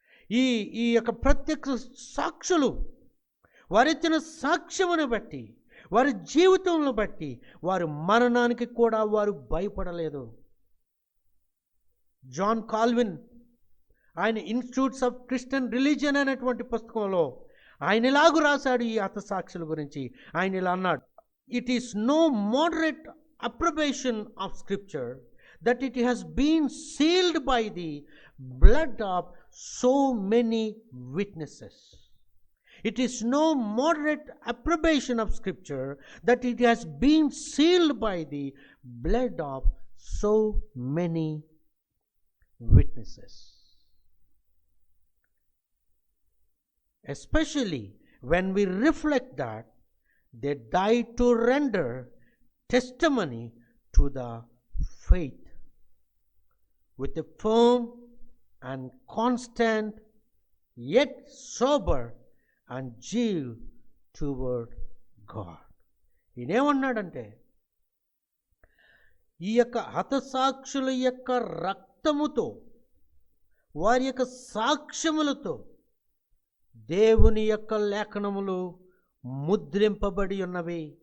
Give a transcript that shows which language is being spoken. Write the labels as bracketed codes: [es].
[te] ఈ యొక్క ప్రత్యక్ష సాక్షులు వారిచ్చిన సాక్ష్యమును బట్టి, వారి జీవితంలో బట్టి, వారి మరణానికి కూడా వారు భయపడలేదు. జాన్ కాల్విన్ ఆయన ఇన్స్టిట్యూట్స్ ఆఫ్ క్రిస్టియన్ రిలీజియన్ అనేటువంటి పుస్తకంలో ఆయన ఇలాగూ రాశాడు ఈ హతసాక్షుల గురించి. ఆయన ఇలా అన్నాడు, [en] It is no moderate approbation of scripture that it has been sealed by the blood of so many witnesses. It is no moderate approbation of scripture that it has been sealed by the blood of so many witnesses. Especially when we reflect that they died to render testimony to the faith with a firm and constant yet sober and zeal toward God. [te] ఈయనేమన్నాడంటే ఈ యొక్క హతసాక్షుల యొక్క రక్తముతో వారి యొక్క సాక్ష్యములతో దేవుని యొక్క లేఖనములు ముద్రింపబడి ఉన్నవి.